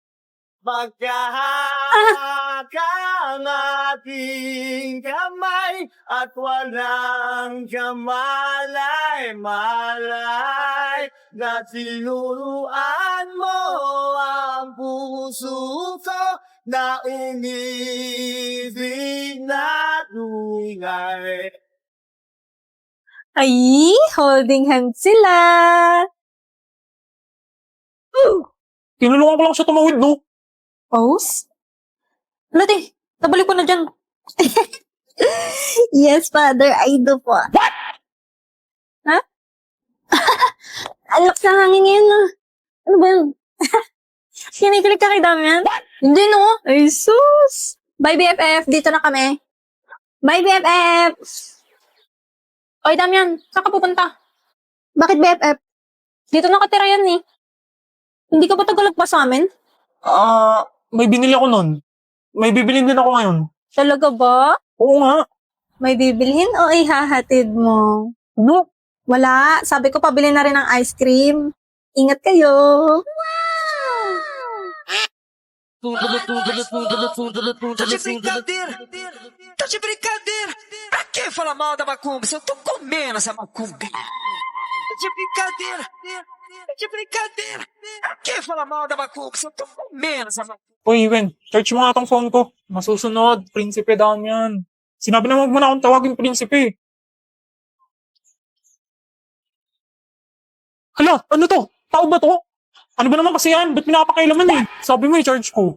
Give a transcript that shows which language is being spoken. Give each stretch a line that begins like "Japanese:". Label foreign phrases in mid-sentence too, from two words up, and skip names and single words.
Filipino: Magkahakang ating kamay at walang kamalay-malay na tinuruan mo ang puso ko na umibig na tunay. Ay, holding hands sila. Tinulungan ko lang siya tumawid, no? Pose? Lati, nabalik ko na dyan.
English: Yes, father, I do po. What?
Filipino: Ha? Ang lakas ng hangin ngayon, no? Ano ba yun? Kinikilig ka kay Damian? Hindi, no? Ay, sus!
English: Bye, BFF.
Filipino: Dito na kami.
English: Bye, BFF!
Filipino: Oy, Damian, saan ka pupunta? Bakit, BFF? Dito nakatira yan, eh. Hindi ka ba tagalog pa sa amin? May binili ako nun. May bibilin din ako ngayon. Talaga ba? Oo nga. May bibilhin o ihahatid mo? No? Wala. Sabi ko, pabili na rin ng
English: ice cream.
Filipino: Ingat kayo.
Portuguese: Tá de brincadeira? Tá de brincadeira? Pra que falar mal da macumba se eu tô comendo essa macumba? Tá de brincadeira? Tá de brincadeira? Pra que falar mal da macumba se eu tô comendo essa macumba?
Filipino: Uy, Wen, charge mo nga tong phone ko. Masusunod, prinsipe daw yan. Sinabi na wag mo na akong tawagin prinsipe. Hala, ano to? Tao ba to? Ano ba naman kasi yan? Ba't pinapakailaman eh? Sabi mo i-charge ko.